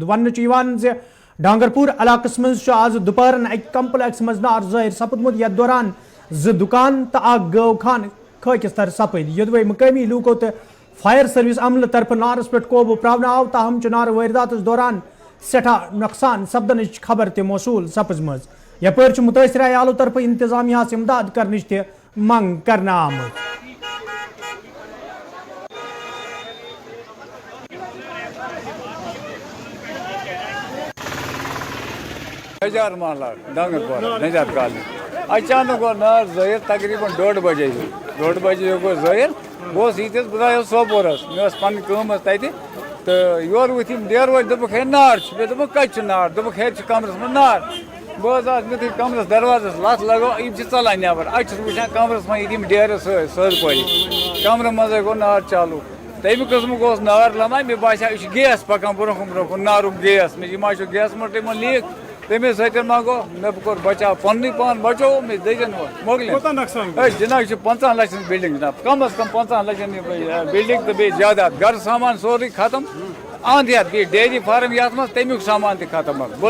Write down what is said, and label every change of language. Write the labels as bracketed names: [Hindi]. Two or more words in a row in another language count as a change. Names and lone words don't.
[Kashmiri] ون ز ڈانگرپور علاقس مز آز دوپہرن اکہ کمپلیکس مز نار ظاہر سپدمت یتھ دوران 2 دکان تو اخ گٲو خان خاکستر سپد۔ یدوے مقامی لوکو تو [English] fire service [Kashmiri] عملہ طرف نارس پہ قوبو پراونہ آو تاہم نار واردات دوران سٹھاہ نقصان سپدنچ خبر تہ موصول سپزم۔ یپر متاثرہ عیالو طرف انتظامیہ امداد کرنچ تہ منگ کرنا آمت۔ نجار محلہ ڈانگرپورہ نجار کالنی اچانک گو نار ظاہر تقریباً 1:30 بجے گو ظاہر بہت یتس بہت سوپورس مے پن کام تتہ تو یور وتھ ڈیر وٲلۍ دوٚپُکھ ہے نار مے دوٚپُکھ کتہِ چھُ نار دوٚپُکھ ہے چھُ کمرس منٛز نار بہٕ آس مےٚ تھٲے کمرس دروازس لتھ لگو یم چھِ ژلان نیبر اتہِ چھُس وٕچھان کمرس منٛز یِم ڈیرٕ سٲرۍ پٲٹھۍ کمرٕ منٛزے گوٚو نار چالوٗ تمہِ قٕسمُک اوس نار لمان مےٚ باسیو یہِ چھُ گیس پکان برونٛہہ کُن نارُک گیس مےٚ یہِ ما چھُ [English] gas motor [Kashmiri] یِمن لیٖک تمے سۭتۍ ما گوٚو مےٚ کوٚر بچاو پننُے پان بچوو مےٚ دٔجن مۄکلہِ ہے جناب یہِ چھِ 50 لچھن بلڈنگ جناب کم از کم 50 لچھن بلڈنگ تہٕ بیٚیہِ جاداد گرٕ سامان سورُے ختم اند ہتھ بیٚیہِ [English] dairy farm [Kashmiri] یتھ منٛز تمیُک سامان تہِ ختم